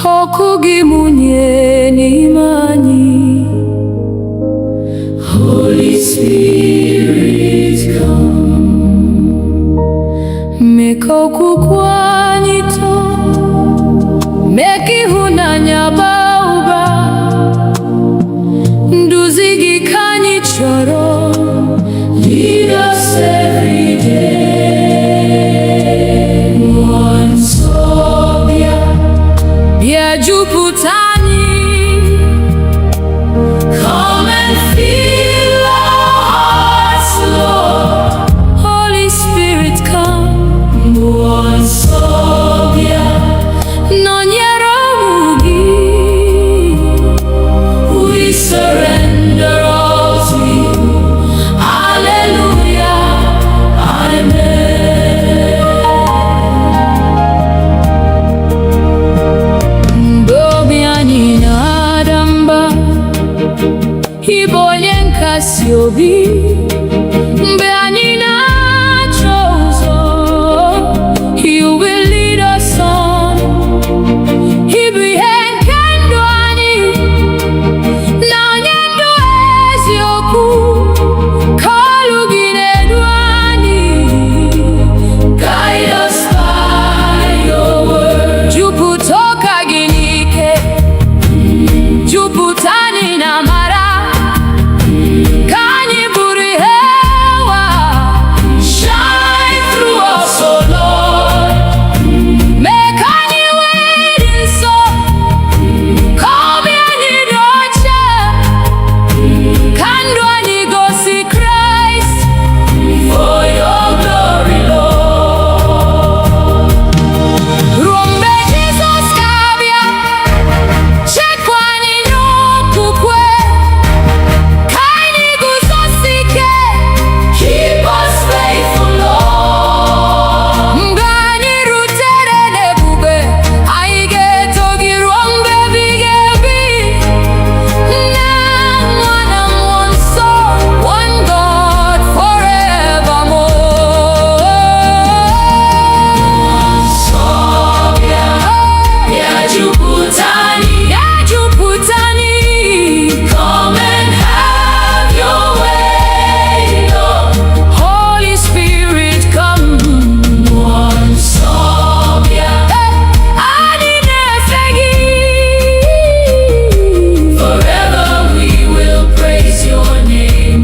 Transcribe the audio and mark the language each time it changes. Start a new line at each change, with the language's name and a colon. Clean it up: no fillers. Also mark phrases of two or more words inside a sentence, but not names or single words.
Igbo: okwu gị mụnye n'ime anyị.
English: Holy Spirit, come.
Igbo: Mee ka okwukwe anyị too, mee ka ịhụnanya baa ụba. Nduzi gị ka anyị chọrọ.
English: Lead us every day.
Igbo: Mmụọ nsọ bịa, Bịa jupụta anyị.
English: come and fill our hearts, Lord. Holy Spirit, come.
Igbo: Mmụọ nsọ bịa, Nọnyere ụmụ gị.
English: we surrender all to you. Hallelujah, amen.
Igbo: Mgbe obi anyị na-ada mba, ị bụ onye nkasi obi. Mgbe anyị na-achọ ụzọ,
English: you will lead us on.
Igbo: Ị bụ ihe nke ndụ anyị, na onye ndụ eziokwu. Ka olu gị na-edu anyị.
English: Guide us by your word.
Igbo: Jupụta ụka gị n'ike, jupụta anyị na amara. Ka anyị bụrụ ihe ụwa,
English: Shine through us, oh Lord.
Igbo: mee ka anyị wee dị nsọ. Ka obi anyị dị ọcha, ka ndụ anyị gosi Kraịst.
English: For your glory, Lord.
Igbo: Ruo mgbe Jizọs ga-abịa, chekwa anyị n'okwukwe. Ka anyị guzosi ike,
English: Keep us faithful, Lord.
Igbo: mgbe anyị rutere n'ebube, anyị ga-eto gị ruo mgbe ebighị ebi. Nna, Nwa na Mmụọ Nsọ,
English: one God forevermore.
Igbo: Nsọ bịa, bịa jupụta anyị. Ya jupụta anyị.
English: Come and have your way, Lord. Holy Spirit, come.
Igbo: Mmụọ nsọ bịa, Anyị na-efe gị.
English: forever we will praise your name.